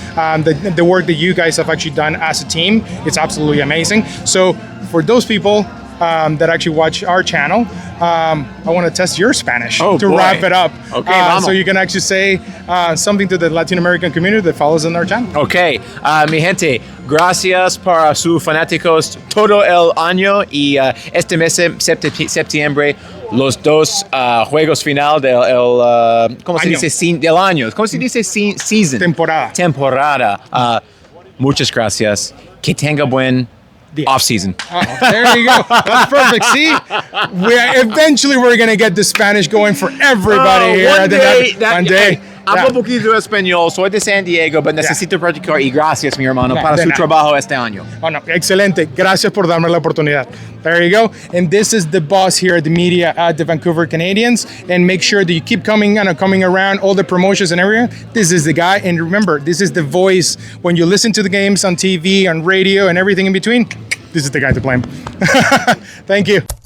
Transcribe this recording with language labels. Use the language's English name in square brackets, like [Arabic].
[English] The work that you guys have actually done as a team, it's absolutely amazing. So for those people that actually watch our channel, I want to test your Spanish to wrap it up. Okay, so you can actually say something to the Latin American community that follows on our channel. [Spanish] Okay, mi gente, gracias para sus fanáticos todo el año y este mes septiembre los dos juegos final del ¿cómo se dice? Del año. ¿Cómo se dice? Season. Temporada. Muchas gracias. Que tenga buen [English] off season. There you go. That's perfect. See, eventually we're gonna get the Spanish going for everybody here. One day. [Spanish] Hablo poquito de español. Soy de San Diego, [English] but [Spanish] necesito practicar. Y gracias, mi hermano, para su trabajo este año. Oh, no. Excelente. Gracias por darme la oportunidad. [English] There you go. And this is the boss here at the media at the Vancouver Canadians. And make sure that you keep coming around, all the promotions and everything. This is the guy. And remember, this is the voice. When you listen to the games on TV, on radio, and everything in between, this is the guy to blame. Thank you.